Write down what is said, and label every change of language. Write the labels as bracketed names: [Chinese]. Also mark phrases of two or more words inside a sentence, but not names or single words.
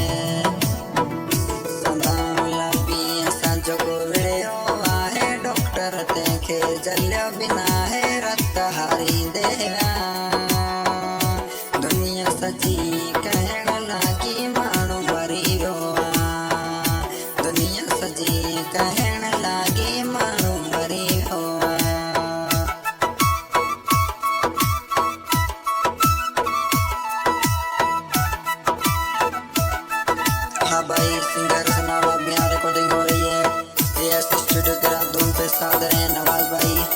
[Sindhi] सदाम लपी असां जेको विड़ियो आहे डॉक्टर तंहिंखे जलियो बि नाहे, रत हारींदे विया। दुनिया सॼी कहण लॻी माण्हू मरी वियो आहे, दुनिया सॼी कहण लॻी माण्हू मरी वियो आहे। [Hindi] हाँ भाई, सिंगर सुनावा बिहार रिकॉर्डिंग हो रही है, AS स्टूडियो देहरादून पे साथ हैं नवाज भाई।